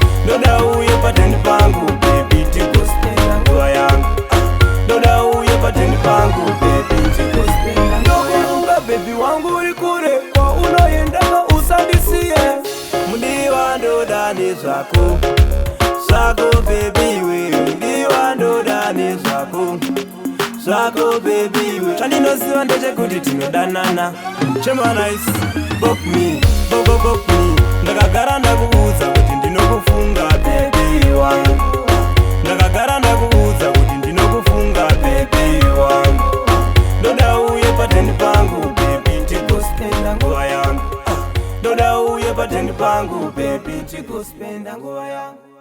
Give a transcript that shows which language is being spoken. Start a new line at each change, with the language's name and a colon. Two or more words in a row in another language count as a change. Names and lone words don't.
Shona: Ndoda uye pateni pangu, baby, tigospenda nguva yangu. Ndoda uye pateni pangu, baby, tigospenda nguva yangu. Ndokufunga, baby wangu, uri kure, kwa unoenda, usandisiye. Mudiwa, ndoda nezvako. Zvako, baby, we. Mudiwa, ndoda nezvako. Zvako, baby, we. Chandinoziva ndechekuti tinodanana.
English: Chema nice, book me, bo-, bo-, book me.
Shona: Ndakagara ndakuudza kuti ndinokufunga, baby wangu. Ndakagara ndakuudza kuti ndinokufunga, baby wangu. Ndoda uye pateni pangu, baby, tigospenda nguva yangu. Ndoda uye pateni pangu, baby, tigospenda nguva yangu.